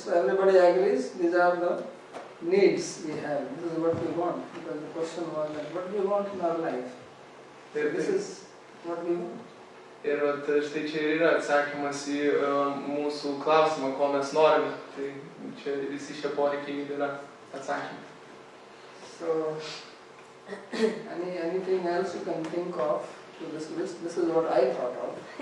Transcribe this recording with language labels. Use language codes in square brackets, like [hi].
[en] So everybody agrees, these are the needs we have, this is what we want. Because the question was that what do we want in our life? So this is what we want. [lt] Ir štai čia yra atsakymas į mūsų klausimą, ko mes norime. Tai čia visi šie poreikiai yra atsakymai. [en] So, anything else you can think of to this list? This is what I thought of.